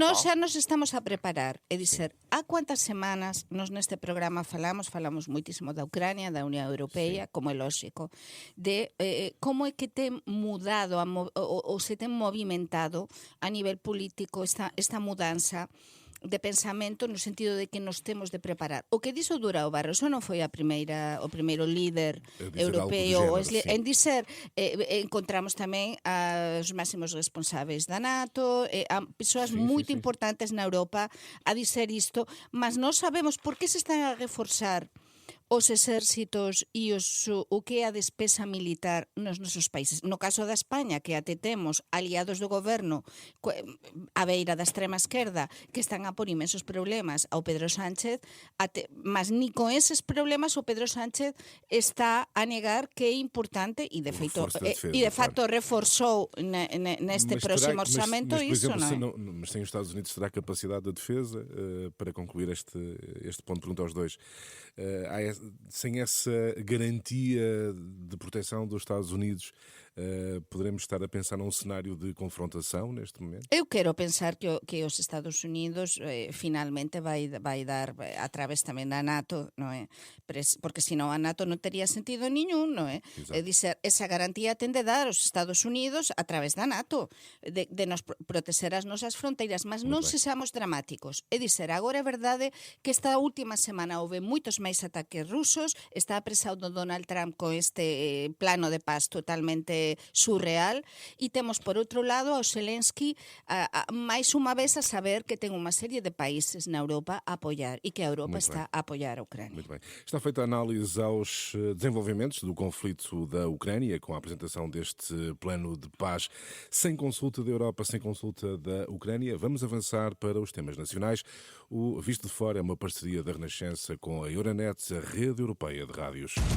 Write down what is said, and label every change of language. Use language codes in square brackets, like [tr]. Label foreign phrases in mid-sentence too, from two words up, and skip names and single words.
[pt] Mas nós já nos estamos a preparar. É dizer, há quantas semanas nós neste programa falamos muitíssimo da Ucrânia, da União Europeia, como é lógico, de como é que tem mudado ou se tem movimentado a nível político esta mudança de pensamento no sentido de que nos temos de preparar. [gl] O que dixo Durão Barroso non foi o primeiro líder europeo en dizer, encontramos tamén os máximos responsáveis da NATO, a persoas moito importantes na Europa a dizer isto, mas non sabemos por que se están a reforzar os exércitos e o que é a despesa militar nos nosos países. No caso da España, que até temos aliados do goberno a beira da extrema esquerda que están a por imensos problemas ao Pedro Sánchez, mas ni con eses problemas o Pedro Sánchez está a negar que é importante e de facto reforzou neste próximo orçamento isso, não é? [pt] Mas sem os Estados Unidos será a capacidade da defesa, para concluir este ponto, pergunta aos dois, sem essa garantia de proteção dos Estados Unidos, poderemos estar a pensar num cenário de confrontação neste momento? [gl] Eu quero pensar que os Estados Unidos finalmente vai dar a través tamén da NATO, non é? Porque senón a NATO non tería sentido niñún, non é? É dizer, esa garantía ten de dar os Estados Unidos a través da NATO, de nos proteger as nosas fronteiras, mas non sexamos dramáticos. É dizer, agora é verdade que esta última semana houve moitos máis ataques rusos, está apresado Donald Trump con este plano de paz totalmente surreal, e temos por outro lado ao Zelensky máis unha vez a saber que ten unha serie de países na Europa a apoiar e que a Europa está a apoiar a Ucrânia. [pt] Muito bem. Está feita a análise aos desenvolvimentos do conflito da Ucrânia com a apresentação deste plano de paz sem consulta da Europa, sem consulta da Ucrânia. Vamos avançar para os temas nacionais. O Visto de Fora é uma parceria da Renascença com a Euronet, a rede europeia de rádios.